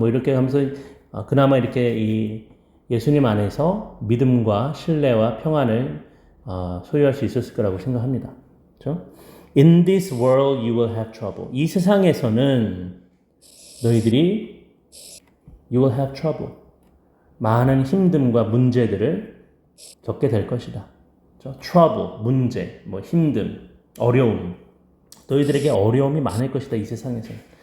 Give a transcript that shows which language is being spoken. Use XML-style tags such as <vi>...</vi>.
<ko>뭐 이렇게 하면서 그나마 이렇게 이 예수님 안에서 믿음과 신뢰와 평안을 소유할 수 있었을 거라고 생각합니다. 그렇죠?</ko> <en>In this world you will have trouble.</en> <ko>이 세상에서는 너희들이</ko> <en>you will have trouble.</en> <ko>많은 힘듦과 문제들을 겪게 될 것이다. 그렇죠? trouble, 문제, 뭐 힘듦, 어려움. 너희들에게 어려움이 많을 것이다. 이 세상에서는.</ko>